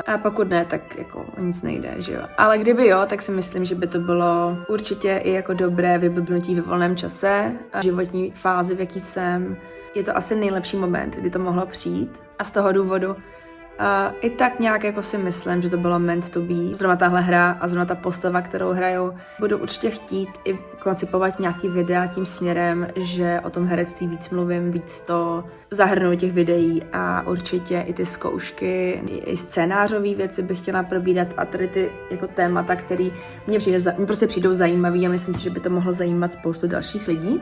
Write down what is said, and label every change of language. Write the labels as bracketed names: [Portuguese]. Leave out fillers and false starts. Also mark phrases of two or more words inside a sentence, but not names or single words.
[Czech] A pokud ne, tak jako nic nejde, že jo. Ale kdyby jo, tak si myslím, že by to bylo určitě i jako dobré vyblbnutí ve volném čase a životní fázi, v jaký jsem. Je to asi nejlepší moment, kdy to mohlo přijít. A z toho důvodu I tak nějak jako si myslím, že to bylo [English] meant to be. [Czech] Zrovna tahle hra a zrovna ta postava, kterou hraju, budu určitě chtít i koncipovat nějaký videa tím směrem, že o tom herectví víc mluvím, víc to zahrnu těch videí a určitě i ty zkoušky, i scénářové věci bych chtěla probírat a tady ty jako témata, které mě prostě přijdou zajímavý a myslím si, že by to mohlo zajímat spoustu dalších lidí.